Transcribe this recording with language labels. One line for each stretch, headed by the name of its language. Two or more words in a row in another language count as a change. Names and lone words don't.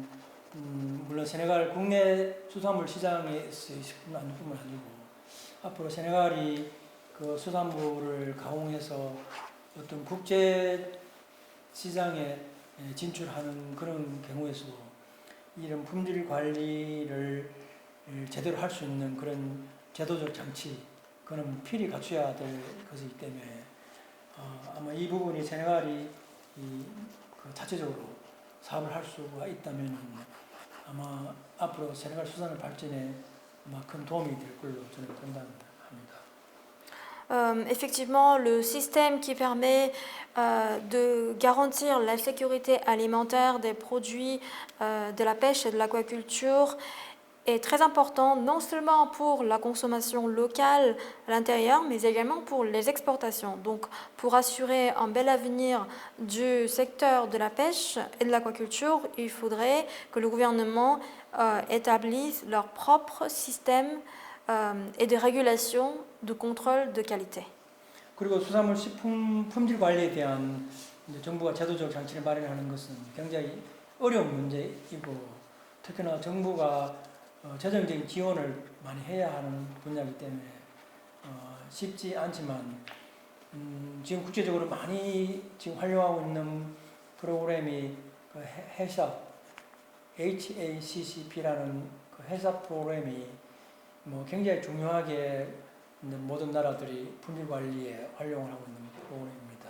Korean: 물론 세네갈 국내 수산물 시장에서의 식품 안전뿐만 아니고 앞으로 세네갈이 수산물을 가공해서 어떤 국제 시장에 진출하는 그런 경우에서도 이런 품질 관리를 제대로 할 수 있는 그런 제도적 장치 그는 필히 갖춰야 될 것이기 때문에 아마 이 부분이 세네갈이 자체적으로 사업을 할 수가 있다면 아마 앞으로 세네갈 수산업 발전에 아마 큰 도움이 될 걸로 저는 판단합니다.
French: Effectivement, le système qui permet de garantir la sécurité alimentaire des produits de la pêche et de l'aquaculture est très important, non seulement pour la consommation locale à l'intérieur, mais également pour les exportations. Donc, pour assurer un bel avenir du secteur de la pêche et de l'aquaculture, il faudrait que le gouvernement établisse leur propre système et de régulation de contrôle de qualité.
Korean: 그리고 수산물 식품 품질 관리에 대한 정부가 제도적 장치를 마련하는 것은 굉장히 어려운 문제이고 특히나 정부가 재정적인 지원을 많이 해야 하는 분야이기 때문에 쉽지 않지만 지금 국제적으로 많이 지금 활용하고 있는 프로그램이 HACCP라는 해썹 프로그램이 굉장히 중요하게 모든 나라들이 품질 관리에 활용을 하고 있는 프로그램입니다.